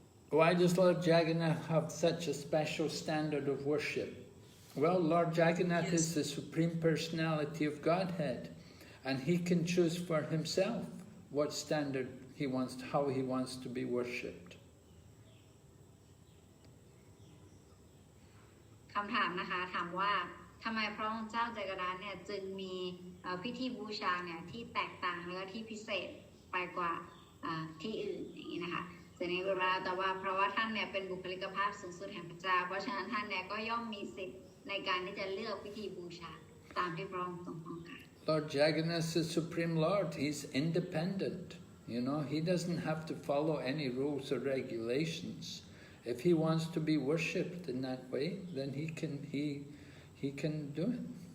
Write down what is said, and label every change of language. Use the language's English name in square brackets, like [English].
[English] Why does Lord Jagannath have such a special standard of worship? Well, Lord Jagannath is the Supreme Personality of Godhead, and he can choose for himself what standard he wants, how he wants to be worshipped. [Thai] คำถามนะคะถามว่าทำไมพระองค์เจ้าจักรพรรดิเนี่ยจึงมีพิธีบูชาเนี่ยที่แตกต่างแล้วก็ที่พิเศษไปกว่าที่อื่นอย่างนี้นะคะแต่ในเวลาแต่ว่าเพราะว่าท่านเนี่ยเป็นบุคลิกภาพสูงสุดแห่งพระเจ้าเพราะฉะนั้นท่านเนี่ยก็ย่อมมีสิทธิ์ในการที่จะเลือกพิธีบูชาตามที่พระองค์ทรงต้องการ [English] Lord Jagannath is the Supreme Lord. He's independent. You know, he doesn't have to follow any rules or regulations. If he wants to be worshipped in that way, then he can do it.